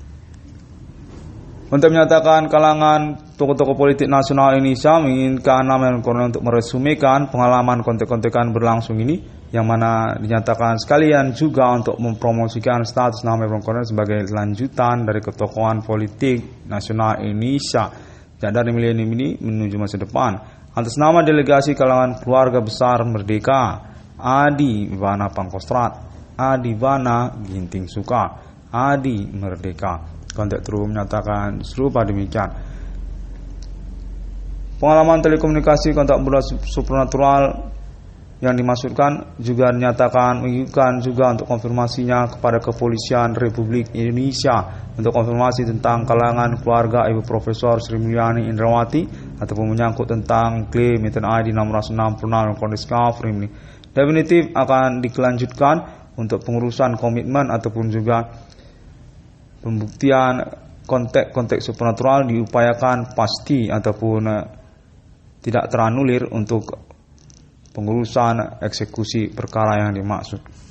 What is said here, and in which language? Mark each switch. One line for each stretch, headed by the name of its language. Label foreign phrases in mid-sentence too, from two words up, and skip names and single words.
Indonesian: Untuk menyatakan kalangan tokoh-tokoh politik nasional Indonesia menginginkan nama Irwan Cornel untuk meresumikan pengalaman kontek-kontekan berlangsung ini, yang mana dinyatakan sekalian juga untuk mempromosikan status nama Irwan Cornel sebagai lanjutan dari ketokohan politik nasional Indonesia dari milenium ini menuju masa depan. Atas nama delegasi kalangan keluarga besar Merdeka, Adi Bana Pangkostrat, Adi Bana Ginting Suka, Adi Merdeka. Konteks terus menyatakan serupa demikian. Pengalaman telekomunikasi kontak bola supernatural yang dimaksudkan juga dinyatakan mengirimkan juga untuk konfirmasinya kepada Kepolisian Republik Indonesia untuk konfirmasi tentang kalangan keluarga Ibu Profesor Sri Mulyani Indrawati ataupun menyangkut tentang klaim Inten ID 666 Kondisi Framing ini definitif akan dikelanjutkan untuk pengurusan komitmen ataupun juga pembuktian konteks supernatural diupayakan pasti ataupun tidak teranulir untuk pengurusan eksekusi perkara yang dimaksud.